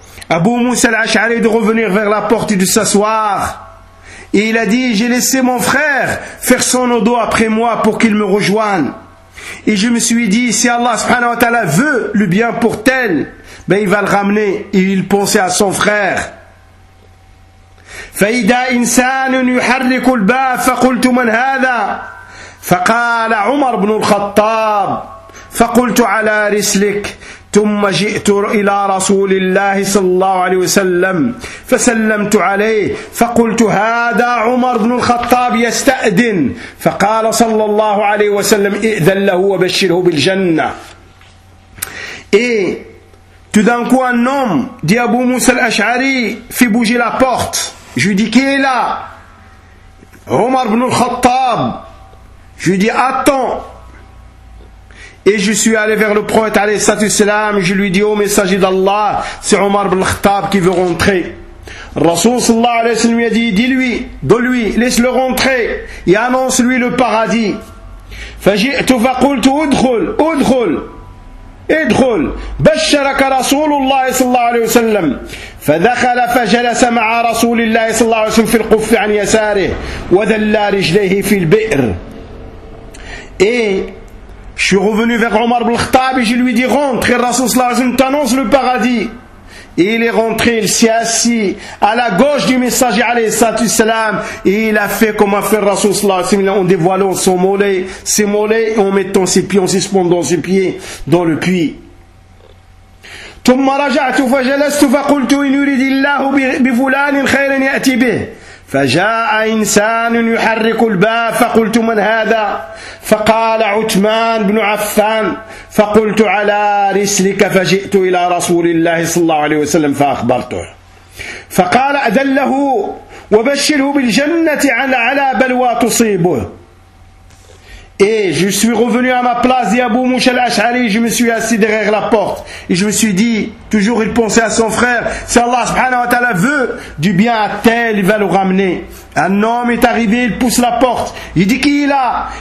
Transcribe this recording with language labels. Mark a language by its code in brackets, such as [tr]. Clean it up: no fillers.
[fr] أبو موسى العشعري de revenir vers la porte et de s'asseoir. Et il a dit, j'ai laissé mon frère faire son odo après moi pour qu'il me rejoigne. Et je me suis dit, si Allah subhanahu wa ta'ala veut le bien pour tel, ben il va le ramener. Et il pensait à son frère. [ar] فَإِذَا إِنْسَانٌ يُحَرِّكُ الْبَابَ فَقُلْتُ مَنْ هَذَا فَقَالَ عُمَرُ بْنُ الْخَطَّابِ فَقُلْتُ عَلَى رِسْلِكَ ثم جئت إلى رسول الله صلى الله عليه وسلم فسلمت عليه فقلت هذا عمر بن الخطاب يستأذن فقال صلى الله عليه وسلم إذن له وبشره بالجنة. [fr] Et tout d'un coup un homme dit Abu Musa al-Ash'ari fit bouger la porte. Je lui dis qui est là? Omar ibn al-Khattab. Je lui dis attends. Et je suis allé vers le prophète alayhi salatu salam, je lui dis au messager d'Allah, c'est Omar ibn al-Khattab qui veut rentrer. Rasoul sallallahu alayhi wa sallam lui a dit, dis-lui, donne-lui, laisse-le rentrer et annonce-lui le paradis. [ar] Faji'tu faqultu udkhul, udkhul, udkhul, basharaka Rasulullah sallallahu alayhi wa sallam. فدخل فجلس مع رسول الله صلى الله عليه وسلم في القف عن يساره وذلل رجليه في البئر. [fr] Je suis revenu vers Omar ibn al-Khattab et je lui dis, rentre, et Rasoul sallallahu alayhi wa sallam t'annonce le paradis. Et il est rentré, il s'est assis à la gauche du messager alayhi salatu salam, et il a fait comme a fait Rasoul sallallahu alayhi wa sallam, en dévoilant son mollet, ses mollets, en mettant ses pieds, en suspendant ses pieds dans le puits. [ar] ثم رجعت فجلست فقلت إن يريد الله بفلان خيرا يأتي به. فجاء إنسان يحرك الباب فقلت من هذا؟ فقال عثمان بن عفان فقلت على رسلك فجئت إلى رسول الله صلى الله عليه وسلم فأخبرته فقال أذن له وبشره بالجنة على بلوى تصيبه. [fr] Et je suis revenu à ma place, dit Abu Musa al-Ash'ari, je me suis assis derrière la porte. Et je me suis dit, toujours il pensait à son frère, si Allah subhanahu wa ta'ala veut du bien à tel, il va le ramener. Un homme est arrivé, il pousse la porte. Il dit, qui est là?